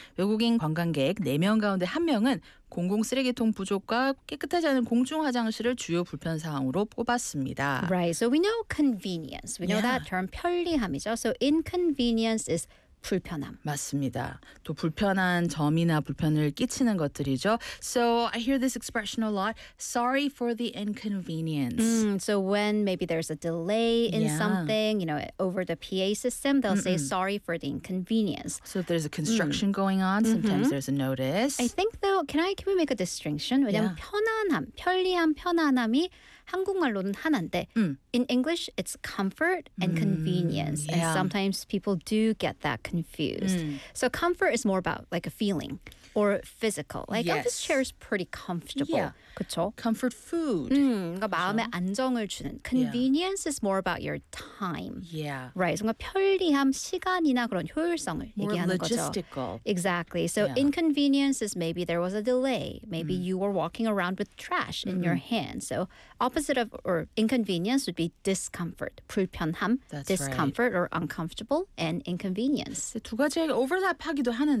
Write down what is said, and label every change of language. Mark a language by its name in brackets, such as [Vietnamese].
[Korean] 외국인 관광객 4명 가운데 1명은 공공 쓰레기통 부족과 깨끗하지 않은 공중 화장실을 주요 불편 사항으로 꼽았습니다. [English] Right, so we know convenience. We know that term, [Korean] 편리함이죠. [English] So inconvenience is 불편함. [Korean] 맞습니다. 또 불편한 점이나 불편을 끼치는 것들이죠. [English] So I hear this expression a lot. Sorry for the inconvenience. Mm, so when maybe there's a delay in something, you know, over the PA system, they'll say sorry for the inconvenience. So if there's a construction going on, sometimes there's a notice. I think though, can we make a distinction? [Korean] 왜냐하면 편안함, 편리함, 편안함이 한국말로는 하나인데 [English] in English, it's comfort and convenience. And sometimes people do get that confused. So comfort is more about like a feeling or physical. Like office chair is pretty comfortable. Yeah. [Korean] 그쵸? [English] Comfort food. [Korean] 그러니까 마음의 안정을 주는. [English] Convenience is more about your time. Yeah. Right. [Korean] 뭔가 편리함, 시간이나 그런 효율성을 [English] more [Korean] 얘기하는 [English] logistical. [Korean] 거죠. [English] Exactly. So inconvenience is maybe there was a delay. Maybe you were walking around with trash in your hand. So opposite of or inconvenience would be discomfort. [Korean] 불편함, [English] That's discomfort right. or uncomfortable and inconvenience. [Korean] 두 가지가 overlap하기도 하는데.